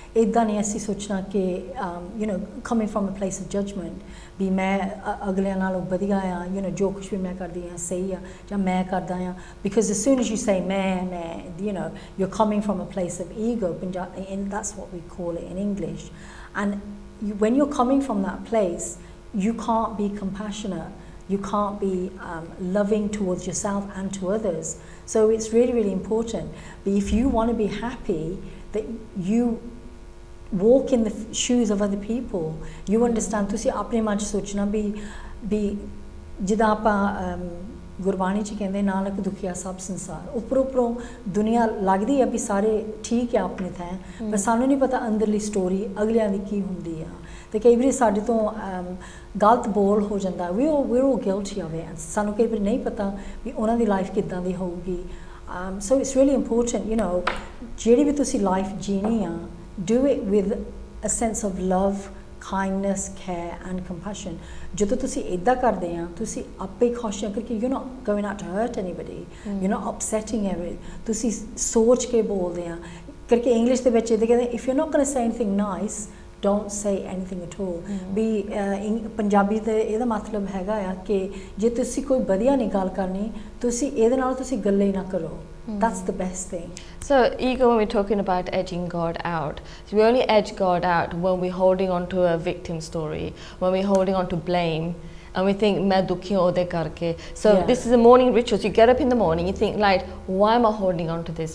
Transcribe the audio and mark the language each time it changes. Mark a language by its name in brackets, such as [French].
[Punjabi] ਇੱਦਾਂ ਨਹੀਂ ਅਸੀਂ ਸੋਚਣਾ ਕਿ [English] you know coming from a place of judgment [Punjabi] ਵੀ ਮੈਂ ਅਗਲਿਆਂ ਨਾਲੋਂ ਵਧੀਆ ਆ [English] you know [Punjabi] ਜੋ ਕੁਛ ਵੀ ਮੈਂ ਕਰਦੀ ਆ ਸਹੀ ਆ ਜਾਂ ਮੈਂ ਕਰਦਾ ਆ [English] because as soon as you say ਮੈਂ you know you're coming from a place of ego and that's what we call it in English and when you're coming from that place, you can't be compassionate, you can't be loving towards yourself and to others. So it's really, really important. But if you want to be happy, that you walk in the shoes of other people, you understand, [Punjabi] ਤੁਸੀਂ ਆਪਣੇ ਮਨ 'ਚ ਸੋਚਣਾ ਵੀ ਜਿੱਦਾਂ ਆਪਾਂ ਗੁਰਬਾਣੀ 'ਚ ਕਹਿੰਦੇ ਨਾਨਕ ਦੁਖੀਆ ਸਭ ਸੰਸਾਰ, ਉੱਪਰੋਂ ਦੁਨੀਆ ਲੱਗਦੀ ਹੈ ਵੀ ਸਾਰੇ ਠੀਕ ਹੈ ਆਪਣੇ ਥਾਂ, ਪਰ ਸਾਨੂੰ ਨਹੀਂ ਪਤਾ ਅੰਦਰਲੀ ਸਟੋਰੀ ਅਗਲਿਆਂ ਦੀ ਕੀ ਹੁੰਦੀ ਆ। ਤੇ ਕਈ ਵਾਰੀ ਸਾਡੇ ਤੋਂ ਗਲਤ ਬੋਲ ਹੋ ਜਾਂਦਾ, [English] we're all guilty of it, [Punjabi] ਸਾਨੂੰ ਕਈ ਵਾਰੀ ਨਹੀਂ ਪਤਾ ਵੀ ਉਹਨਾਂ ਦੀ ਲਾਈਫ ਕਿੱਦਾਂ ਦੀ ਹੋਊਗੀ। [English] So it's really important, you know, [Punjabi] ਜਿਹੜੀ ਵੀ ਤੁਸੀਂ ਲਾਈਫ ਜੀਣੀ ਆ, [English] do it with a sense of love, kindness, care and compassion. [Punjabi] ਜਦੋਂ ਤੁਸੀਂ ਇੱਦਾਂ ਕਰਦੇ ਆ, ਤੁਸੀਂ ਆਪੇ ਖੁਸ਼ ਆ, ਕਿਉਂਕਿ [English] you're not going out to hurt anybody, you're not upsetting everybody, [Punjabi] ਤੁਸੀਂ ਸੋਚ ਕੇ ਬੋਲਦੇ ਆ। ਕਿਉਂਕਿ ਇੰਗਲਿਸ਼ ਦੇ ਵਿੱਚ ਇਹਦੇ ਕਹਿੰਦੇ [English] if you're not going to say anything nice, don't say anything at all. [Punjabi] ਵੀ ਪੰਜਾਬੀ ਦੇ ਇਹਦਾ ਮਤਲਬ ਹੈਗਾ ਆ ਕਿ ਜੇ ਤੁਸੀਂ ਕੋਈ ਵਧੀਆ ਨਹੀਂ ਗੱਲ ਕਰਨੀ, ਤੁਸੀਂ ਇਹਦੇ ਨਾਲ ਤੁਸੀਂ ਗੱਲੇ ਨਾ ਕਰੋ। [English] That's the best thing. So ego, when we're talking about edging God out, so we only edge God out when we're holding on to a victim story, when we're holding on to blame, and we think [Punjabi] main dukhi ode karke. [English] So this is a morning ritual. So you get up in the morning, you think like, why am I holding on to this?